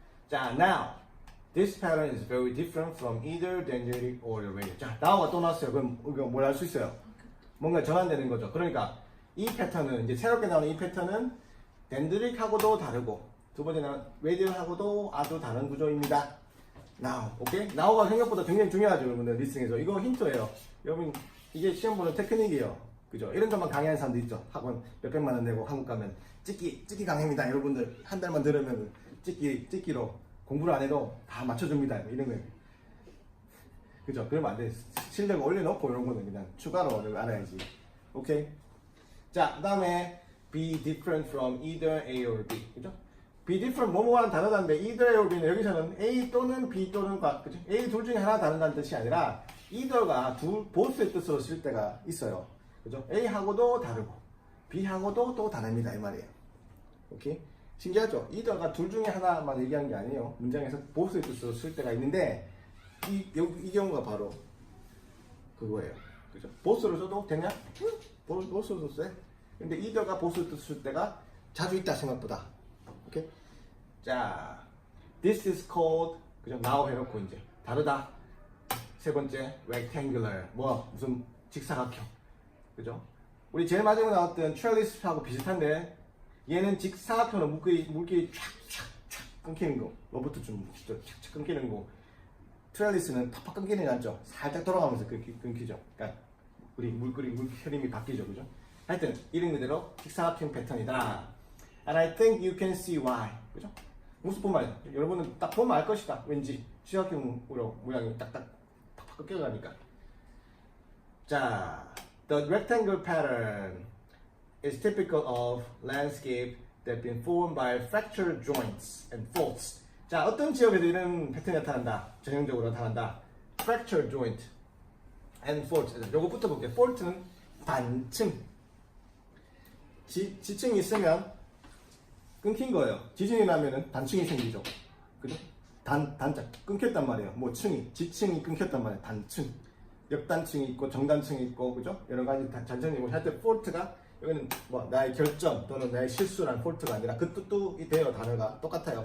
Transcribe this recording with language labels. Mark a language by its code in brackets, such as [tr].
[ko] 자, [en] now this pattern is very different from either dendritic or the radial. [ko] 자, now가 또 나왔어요. 그럼 우리가 뭘 할 수 있어요? 뭔가 전환되는 거죠. 그러니까 이 패턴은 이제 새롭게 나오는 이 패턴은 dendritic하고도 다르고 두 번째는 radial하고도 아주 다른 구조입니다. now, 오케이? now가 생각보다 굉장히 중요하죠, 여러분들 리스닝에서. 이거 힌트예요. 여러분 이게 시험 보는 테크닉이에요. 그죠? 이런 것만 강의하는 사람도 있죠. 학원 몇백만 원 내고 한국 가면 찍기 강의입니다. 여러분들 한 달만 들으면 찍기로 공부를 안 해도 다 맞춰줍니다. 이런 거예요. 그죠? 그러면 안 돼. 실력 올려놓고 이런 거는 그냥 추가로 알아야지. 오케이? 자, 그 다음에 [en] be different from either A or B. [ko] 그죠? be different 뭐뭐와는 다르다는데 either A or B는 여기서는 A 또는 B 또는 그죠? A 둘 중에 하나 다르다는 뜻이 아니라 either가 보스의 뜻으로 쓸 때가 있어요. 그죠? A하고도 다르고 B하고도 또 다릅니다 이 말이에요. 오케이? 신기하죠? either가 둘 중에 하나만 얘기한 게 아니에요. 문장에서 보스의 뜻으로 쓸 때가 있는데 이 경우가 바로 그거예요. 그죠? 보스로 써도 되냐? 보스로 써. 근데 either가 보스의 뜻으로 쓸 때가 자주 있다 생각보다. 오케이? [en] 자, this is called [ko] 그죠? now 해놓고 이제 다르다. 세 번째 rectangular 무슨 직사각형. 그죠? 우리 제일 마지막에 나왔던 트렐리스하고 비슷한데 얘는 직사각형으로 물길이 촥촥촥 끊기는 거. 로봇도 좀 촥촥 끊기는 거. 트렐리스는 팍팍 끊기는 게 않죠. 살짝 돌아가면서 끊기죠. 그러니까 우리 물길 흐름이 바뀌죠. 그죠? 하여튼 이런 그대로 직사각형 패턴이다. [en] And I think you can see why. [ko] 그죠? 무슨 말이야? 여러분은 딱 보면 알 것이다. 왠지 직사각형으로 모양이 딱딱 팍팍 끊겨가니까. [en] 자, the rectangle pattern is typical of landscape that have been formed by fractured joints and faults. [ko] 자, 어떤 지역에도 이런 패턴이 나타난다. 전형적으로 나타난다. [en] fractured joint and faults. [ko] 요거부터 볼게요. fault는 단층. 지층이 있으면 끊긴 거예요. 지진이 나면은 단층이 생기죠. 그죠? 단자 끊겼단 말이에요. 뭐 층이 지층이 끊겼단 말이에요. 단층, 역단층이 있고 정단층이 있고 그죠? 여러 가지 단층이 있고 할 때 폴트가 여기는 뭐 나의 결점 또는 나의 실수란 폴트가 아니라 그 뜻도 돼요. 단어가 똑같아요.